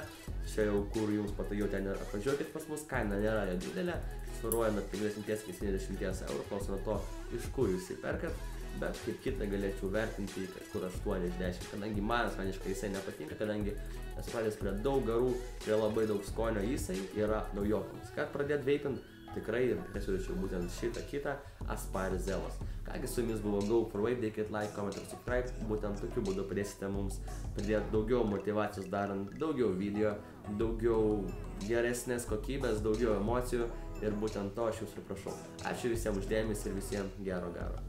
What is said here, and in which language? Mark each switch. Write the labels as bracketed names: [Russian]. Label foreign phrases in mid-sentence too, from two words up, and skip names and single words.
[Lithuanian] Čia jau kur jums patogiau ten ir atvažiuokit pas mus, kaina nėra jo didelė, svyruoja nuo 50–70 eurų, klauso nuo to, iš kur jūs įperkat, bet kaip kitą galėčiau vertinti kažkur 8 iš 10, kadangi man asmeniškai jisai nepatinka, kadangi esu pradėjęs prie daug garų, prie labai daug skonio, jisai yra naujokams. Kad pradėt veipint, tikrai ir siūlyčiau būtent šitą kitą Aspire Zelos. Kągi, su jumis buvo Go for Vape, dėkit [English] like, comment [Lithuanian] ir subscribe, būtent tokiu būdu padėsite mums pridėti daugiau motivacijos darant daugiau video, daugiau geresnės kokybės, daugiau emocijų ir būtent to aš jūsų prašau. Ačiū visiems už dėmesį ir visiems gero.